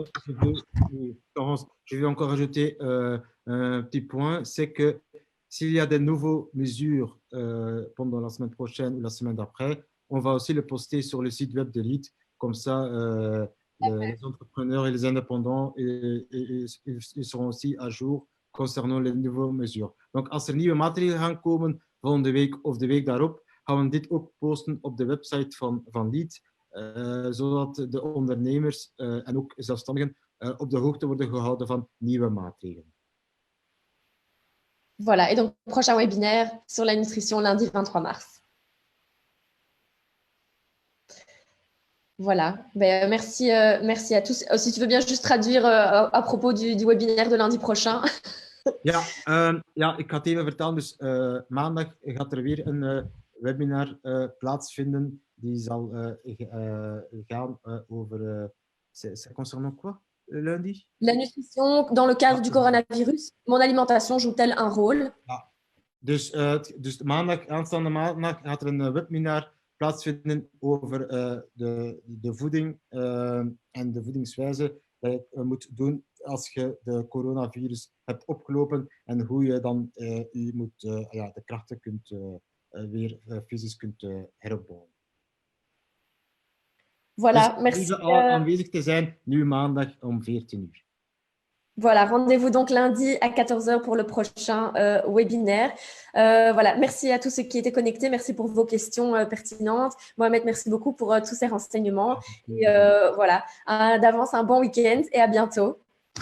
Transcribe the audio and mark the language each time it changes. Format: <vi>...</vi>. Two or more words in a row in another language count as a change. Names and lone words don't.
<fr>Je vais encore ajouter un petit point, c'est que s'il y a de nouvelles mesures pendant la semaine prochaine ou la semaine d'après, on va aussi le poster sur le site web de Lead. Comme ça, les entrepreneurs et les indépendants ils seront aussi à jour concernant les nouvelles mesures. Donc,</fr> <nl>als er nieuwe maatregelen gaan komen volgende week of de week daarop, gaan we dit ook posten op de website van Lead, zodat de ondernemers en ook zelfstandigen op de hoogte worden gehouden van nieuwe maatregelen.</nl> <fr>Voilà, et donc prochain webinaire sur la nutrition lundi 23 mars. Voilà, merci à tous. Si tu veux bien juste traduire à propos du webinaire de lundi prochain.</fr> <nl>Ja, ik ga het even vertellen. Dus maandag gaat er weer een webinar plaatsvinden. Die zal gaan over...</nl> <fr>Ça concerne quoi, lundi? La nutrition dans le cadre du coronavirus. Mon alimentation joue-t-elle un rôle?</fr> <nl>Ja. Dus aanstaande maandag gaat er een webinar plaatsvinden over de voeding en de voedingswijze dat je moet doen als je de coronavirus hebt opgelopen en hoe je dan de krachten kunt weer fysisch kunt heropbouwen.</nl> <fr>Voilà,</fr> <nl>dus</nl> <fr>merci.</fr> <nl>Aanwezig te zijn nu maandag om 14 uur.</nl> <fr>Voilà, rendez-vous donc lundi à 14 heures pour le prochain webinaire. Voilà, merci à tous ceux qui étaient connectés. Merci pour vos questions pertinentes. Mohamed, merci beaucoup pour tous ces renseignements. Et voilà, d'avance un bon week-end et à bientôt.</fr>